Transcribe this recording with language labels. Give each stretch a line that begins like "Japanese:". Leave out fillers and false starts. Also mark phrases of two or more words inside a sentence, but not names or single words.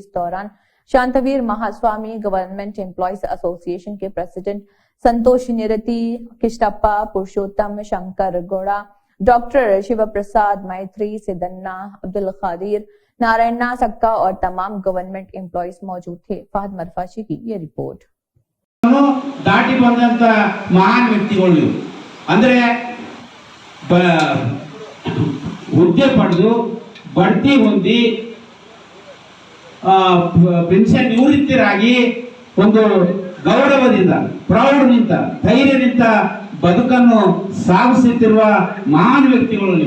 Hindi: इस दौरान शांतवीर महास्वामी,
English: government employees
Hindi: एसोसिएशन के प्रेसिडेंट संतोष निरति, किष्टप्पा पुरुषोत्तम, शंकर गौड़ा, डॉक्टर शिव प्रसाद मैत्री, सिदन्ना, अब्दुल खादिर, नारायणा सक्का और तमाम गवर्नमेंट एम्प्लॉयज मौजूद थे। फहद मरफाशी की ये रिपोर्ट।
Kannada: ದಾಟಿ ಬಂದಂತ ಮಹಾನ್ ವ್ಯಕ್ತಿಗಳು ನೀವು ಅಂದ್ರೆ ಹುದ್ದೆ ಪಡೆದು ಬಡ್ತಿ ಹೊಂದಿ ಪೆನ್ಷನ್ ನಿವೃತ್ತರಾಗಿ ಒಂದು ಗೌರವದಿಂದ, ಪ್ರೌಢನಿಂದ, ಧೈರ್ಯದಿಂದ ಬದುಕನ್ನು ಸಾಗಿಸುತ್ತಿರುವ ಮಹಾನ್ ವ್ಯಕ್ತಿಗಳು ನೀವು.